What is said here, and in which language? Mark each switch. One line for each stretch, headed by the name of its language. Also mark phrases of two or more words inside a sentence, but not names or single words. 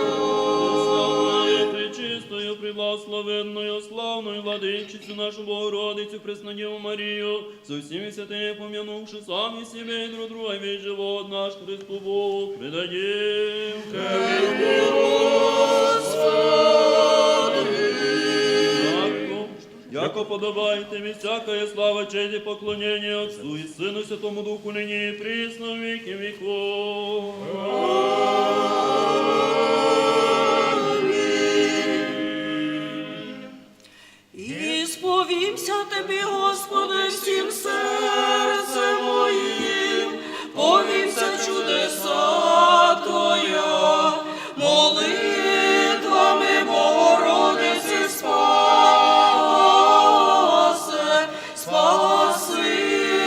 Church Slavic: Славною, пречистою, преблагословенною, славною владычицу нашу Богородицу, Преснодеву Марию, со всеми святыми помянувши сами себе и друг друга, весь живот наш Христу Богу предадим. Яко подобает тебе всякая слава, честь и поклонение Отцу и Сыну Святому Духу, ныне и присно, в веки веков.
Ukrainian: І сповімся Тобі, Господи, всім серцем моїм, повімся чудеса Твоя, молитвами Богородиці спаси, спаси